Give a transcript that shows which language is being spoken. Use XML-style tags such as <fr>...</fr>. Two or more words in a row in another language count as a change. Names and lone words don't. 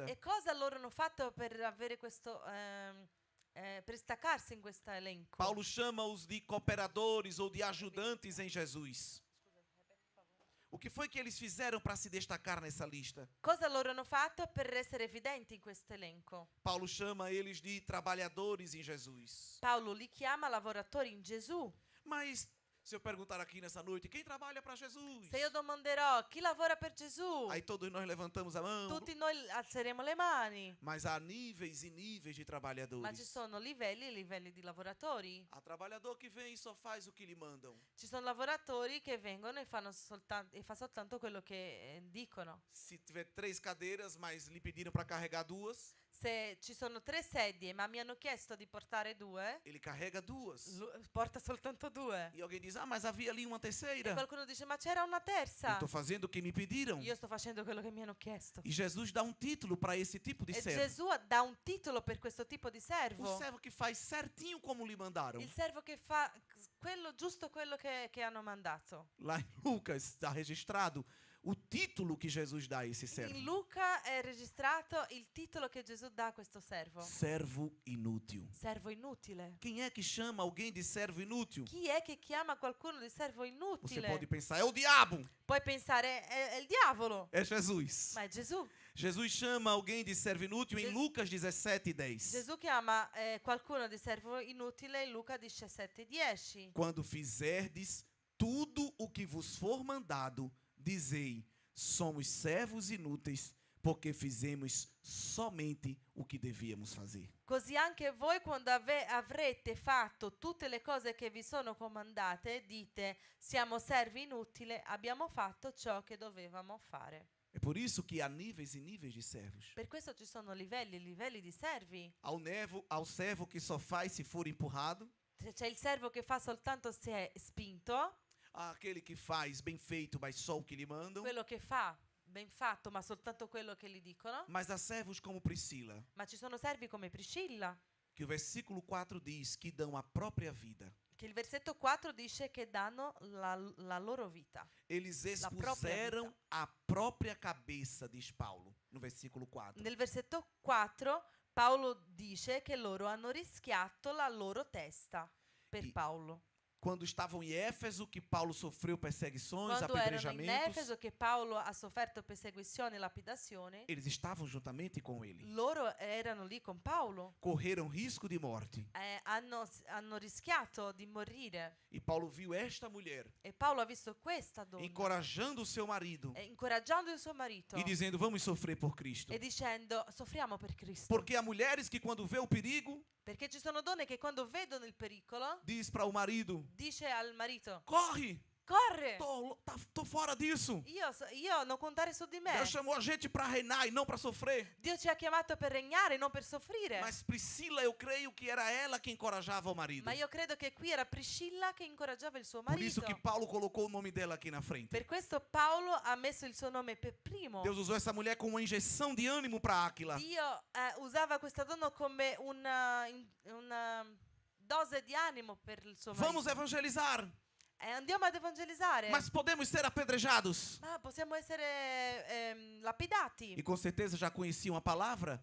<it>E cosa loro hanno fatto per avere questo per destacarsi in questo elenco?</it> <pt>Paulo chama-os de cooperadores ou de ajudantes em Jesus. O que foi que eles fizeram para se destacar nessa lista?</pt> <it>Cosa loro hanno fatto per essere evidenti in questo elenco?</it> <pt>Paulo chama eles de trabalhadores em Jesus.</pt> <it>Paolo li chiama lavoratori in Gesù.</it> <pt>Mas se eu perguntar aqui nessa noite, quem trabalha para Jesus?</pt> <it>Se io domanderò chi lavora per Gesù,</it> <pt>Aí todos nós levantamos a mão.</pt> <it>tutti noi alzeremo le mani.</it> <pt>Mas há níveis e níveis de</pt> <it>Ma ci</it> <pt>trabalhadores.</pt> <it>sono livelli e livelli di lavoratori.</it> <pt>Há trabalhador que vem e só faz o que lhe mandam.</pt> <it>Ci sono lavoratori che vengono e fanno fa soltanto quello che dicono.</it> <pt>Se tiver 3 cadeiras, mas lhe pediram para carregar 2,</pt> <it>Se ci sono 3 sedie, ma mi hanno chiesto di portare 2,</it> <pt>ele carrega 2.</pt> <it>porta soltanto 2.</it> <pt>E alguém diz, ah, mas havia ali uma</pt> <it>E</it> <pt>terceira.</pt> <it>qualcuno dice, ma c'era una</it> <pt>Eu</pt> <it>terza.</it> <pt>estou fazendo o que me pediram.</pt> <it>Io sto facendo quello che mi hanno chiesto.</it> <pt>E Jesus dá um título para esse tipo de</pt> <it>E</it> <pt>servo.</pt> <it>Gesù dà un titolo per questo tipo di</it> <pt>O</pt> <it>servo.</it> <pt>servo que faz certinho como lhe mandaram.</pt> <it>Il servo che fa quello giusto quello che hanno mandato.</it> <pt>Lá em Lucas está registrado o título que Jesus dá a esse servo.</pt> <it>In Luca è registrato il titolo che Gesù dà a questo servo.</it> <pt>Servo inútil.</pt> <it>Servo inutile.</it> <pt>Quem é que chama alguém de servo inútil?</pt> <it>Chi è che chiama qualcuno di servo</it> <pt>Você</pt> <it>inutile?</it> <pt>pode pensar, é o diabo.</pt> <it>Puoi pensare è il diavolo,</it> <pt>É Jesus.</pt> <it>ma è Gesù.</it> <pt>Jesus chama alguém de servo inútil em</pt> <it>Jes-</it> <pt>Lucas 17:10.</pt> <it>Gesù chiama qualcuno di servo inutile in Luca 17:10.</it> <pt>Quando fizerdes tudo o que vos for mandado, dizei: somos servos inúteis, porque fizemos somente o que devíamos fazer.</pt> <it>Così anche voi quando avrete fatto tutte le cose che vi sono comandate, dite: siamo servi inutili, abbiamo fatto ciò che dovevamo fare.</it> <pt>É por isso que há níveis e níveis de servos.</pt> <it>Per questo ci sono livelli e livelli di servi.</it> <pt>Ao servo que só faz se for empurrado,</pt> <it>C'è il servo che fa soltanto se è spinto,</it> <pt>há aquele que faz bem feito, mas só o que lhe mandam.</pt> <it>quello che fa ben fatto ma soltanto quello che gli dicono.</it> <pt>Mas há servos como Priscila,</pt> <it>Ma ci sono servi come Priscilla,</it> <pt>que o versículo 4 diz que dão a própria vida.</pt> <it>che il versetto 4 dice che danno la loro vita.</it> <pt>Eles</pt> <it>La própria</it> <pt>expuseram vida. a própria cabeça, diz Paulo, no versículo 4.</pt> <it>Nel versetto 4 Paolo dice che loro hanno rischiato la loro testa per I- Paolo.</it> <pt>Quando estavam em Éfeso, que Paulo sofreu perseguições,</pt> <it>Quando erano in</it> <pt>apedrejamentos,</pt> <it>Efeso che Paolo ha sofferto persecuzioni e lapidazioni,</it> <pt>eles estavam juntamente com ele.</pt> <it>loro erano lì con Paolo.</it> <pt>Correram risco de morte.</pt> <it>Hanno rischiato di morire.</it> <pt>E Paulo viu esta mulher</pt> <it>E Paolo ha visto questa donna</it> <pt>encorajando o seu marido</pt> <it>incoraggiando il suo marito</it> <pt>e dizendo: vamos sofrer por Cristo.</pt> <it>e dicendo soffriamo per Cristo.</it> <pt>Porque há mulheres que quando vê o perigo,</pt> <it>Perché ci sono donne che quando vedono il pericolo</it> <pt>diz para o marido:</pt> <it>dice al marito:</it> <pt>corre,</pt> <it>corre,</it> <pt>tô fora disso.</pt> <it>io non contare su di me.</it> <pt>Deus chamou a gente para reinar e não para sofrer.</pt> <it>Dio ci ha chiamato per regnare, non per soffrire.</it> <pt>Mas Priscila, eu creio que era ela que encorajava o marido.</pt> <it>Ma io credo che qui era Priscilla che incoraggiava il suo</it> <pt>Por isso</pt> <it>marito.</it> <pt>que Paulo colocou o nome dela aqui na frente.</pt> <it>Per questo Paolo ha messo il suo nome per primo.</it> <pt>Deus usou essa mulher como uma injeção de ânimo para Áquila.</pt> <it>Dio usava questa donna come una dose di animo per il suo</it> <pt>Vamos</pt> <it>marito.</it> <pt>evangelizar,</pt> <it>Andiamo ad evangelizzare.</it> <pt>mas podemos ser apedrejados.</pt> <it>Ma possiamo essere lapidati.</it> <pt>E com certeza já conheciam a palavra.</pt>